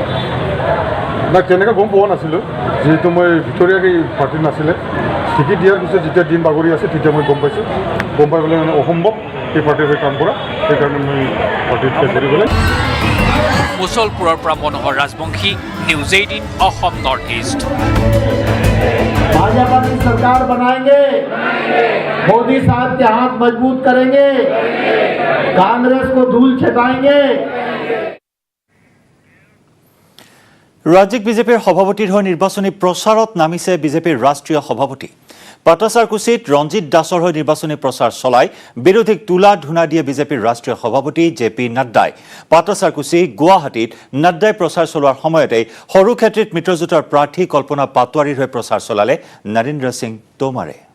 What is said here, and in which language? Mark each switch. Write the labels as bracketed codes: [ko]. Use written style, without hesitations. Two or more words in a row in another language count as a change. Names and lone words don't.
[as] নাই, তেনেকৈ গম পোৱা নাছিলোঁ, যিহেতু মই ভিতৰীয়াকৈ পাৰ্টিত নাছিলে। টিকেট দিয়াৰ পিছত যেতিয়া দিন বাগৰি আছে তেতিয়া মই গম পাইছোঁ। গম পাই পেলাই অসম্ভৱ এই পাৰ্টিৰ হৈ কাম কৰা, সেইকাৰণে মই পাৰ্টিত কৰিবলৈ। মুছলপুৰৰ পৰা মনোহৰ ৰাজবংশী, নিউজ 18 অসম নৰ্থ ইষ্ট। [hi] भाजपा की सरकार बनाएंगे, मोदी साहब के हाथ मजबूत करेंगे, कांग्रेस को धूल छिटाएंगे। [as] ৰাজ্যিক বিজেপিৰ সভাপতিৰ হৈ নিৰ্বাচনী প্ৰচাৰত নামিছে বিজেপিৰ ৰাষ্ট্ৰীয় সভাপতি। পাটাছাৰকুছিত ৰঞ্জিত দাসৰ হৈ নিৰ্বাচনী প্ৰচাৰ চলাই বিৰোধীক তোলা ধূনা দিয়ে বিজেপিৰ ৰাষ্ট্ৰীয় সভাপতি জে.পি. নাড্ডাই। পাটাছাৰকুছি, গুৱাহাটীত নাড্ডাই প্ৰচাৰ চলোৱাৰ সময়তে সৰুক্ষেত্ৰীত মিত্ৰজোঁটৰ প্ৰাৰ্থী কল্পনা পাটোৱাৰীৰ হৈ প্ৰচাৰ চলালে নৰেন্দ্ৰ সিং টোমাৰে।